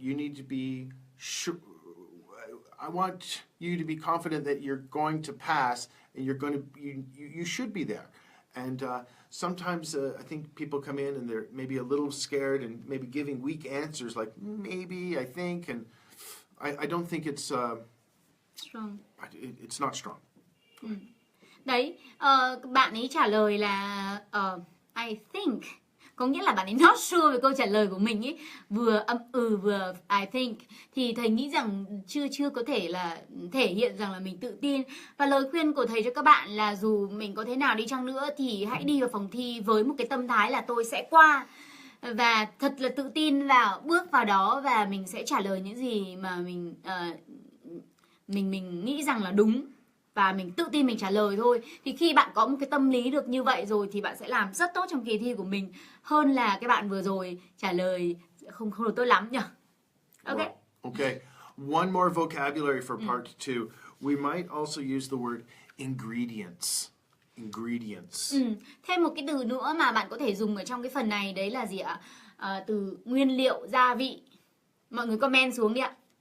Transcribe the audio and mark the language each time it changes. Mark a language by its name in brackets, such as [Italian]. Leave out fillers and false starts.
[English] You need to be sure. I want you to be confident that you're going to pass and you should be there. And sometimes I think people come in and they're maybe a little scared and maybe giving weak answers like maybe, I think, and I don't think it's Strong. It's not strong. [Vietnamese] Đấy, bạn ấy trả lời là I think, có nghĩa là bạn ấy [English] not sure [Vietnamese] về câu trả lời của mình ấy, vừa vừa I think, thì thầy nghĩ rằng chưa có thể là thể hiện rằng là mình tự tin. Và lời khuyên của thầy cho các bạn là dù mình có thế nào đi chăng nữa thì hãy đi vào phòng thi với một cái tâm thái là tôi sẽ qua, và thật là tự tin bước vào đó, và mình sẽ trả lời những gì mà mình nghĩ rằng là đúng, và mình tự tin mình trả lời thôi. Thì khi bạn có một cái tâm lý được như vậy rồi thì bạn sẽ làm rất tốt trong kỳ thi của mình, hơn là cái bạn vừa rồi trả lời không được tốt lắm nhỉ. [English] Okay. Well, okay. One more vocabulary for part 2. We might also use the word ingredients. Ingredients. [Vietnamese] Thêm một cái từ nữa mà bạn có thể dùng ở trong cái phần này, đấy là gì ạ? Từ nguyên liệu, gia vị. Mọi người comment xuống đi ạ.